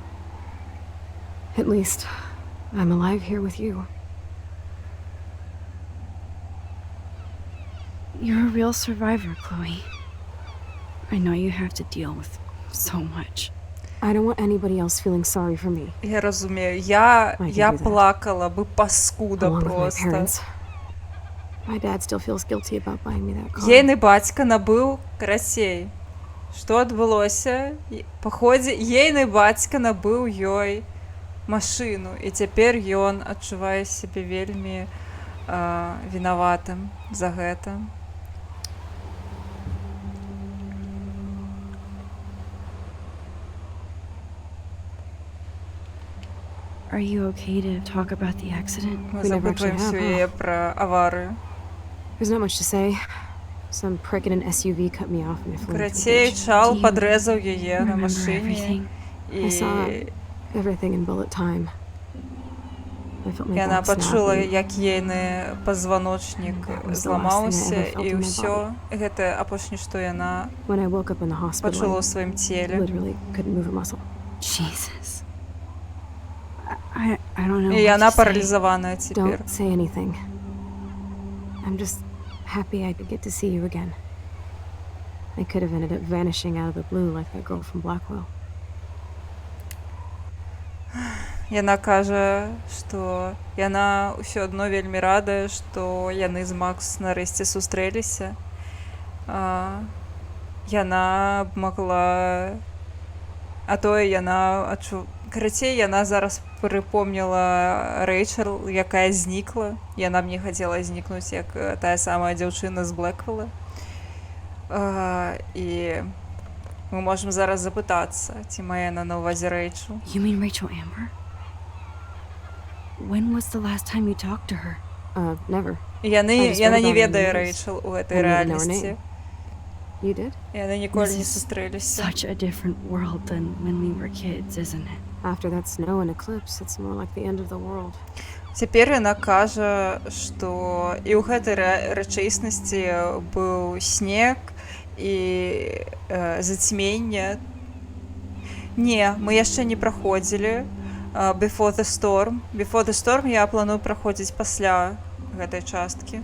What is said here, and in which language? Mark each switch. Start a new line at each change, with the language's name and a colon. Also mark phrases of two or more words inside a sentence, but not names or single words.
English: At least, I'm alive here with you. You're a real survivor, Chloe. I know you have to deal with so much. I don't want anybody else feeling sorry for me.
Ukrainian: Я розумію, я
English: I can do that. плакала би паскуда Along with my
Belarusian: просто.
English: parents. My dad still feels guilty about buying me that car.
Belarusian: Ейны бацька набыў карацей. Што адбылося? Паходзе, ейны бацька набыў ёй машыну, і цяпер ён адчувае сябе вельмі вінаватым за гэта.
English: Are you okay to talk about the accident?
Belarusian: Мы
English: We never actually
Belarusian: запытваемся
English: have,
Belarusian: яе пра аварыю.
English: There's not much to say. Some prick in an SUV cut me off and I flew into a
Belarusian: Карацей,
English: ditch.
Belarusian: чал
English: Do you
Belarusian: падрэзаў яе на
English: Remember
Belarusian: машыне,
English: everything? I saw
Belarusian: і
English: everything in bullet time. I felt my
Belarusian: яна
English: back snap
Belarusian: пачула,
English: and
Belarusian: як ейны пазваночнік
English: That was the last thing I
Belarusian: зламаўся,
English: ever felt
Belarusian: і
English: in my
Belarusian: ўсё. Гэта апошняе, што яна
English: when I woke up in the hospital,
Belarusian: пачула ў
English: I
Belarusian: сваім целе.
English: literally couldn't move a muscle. Jesus. I don't know.
Belarusian: І
English: what
Belarusian: яна
English: to say.
Belarusian: паралізаваная цяпер.
English: Don't say anything. I'm just happy I could get to see you again. I could have ended up vanishing out of the blue like that girl from Blackwell.
Belarusian: Яна кажа, што яна ўсё адно вельмі радая, што яны з Макс нарэшце сустрэліся. Яна б магла... А тое яна карацей, яна зараз прыпомніла Рэйчел, якая знікла. Яна б не хацела знікнуць, як тая самая дзяўчына з Блэквелла. І мы можам зараз запытацца, ці мае яна на ўвазе Рэйчел.
English: You mean Rachel Amber? When was the last time you talked to her? Never.
Belarusian: Яна
English: I just read
Belarusian: не
English: about her in
Belarusian: ведае
English: the news.
Belarusian: Рэйчел у гэтай
English: I didn't know her
Belarusian: рэальнасці.
English: name. You did?
Belarusian: Яны ніколі
English: This
Belarusian: не
English: is
Belarusian: сустрэліся.
English: Such a different world than when we were kids, isn't it? After that snow and eclipse, it's more like the end of the world.
Belarusian: Цяпер яна кажа, што і ў гэтай рэчаіснасці быў снег і зацьменне. Не, мы яшчэ не праходзілі Before the Storm. Before the Storm я планую праходзіць пасля гэтай часткі.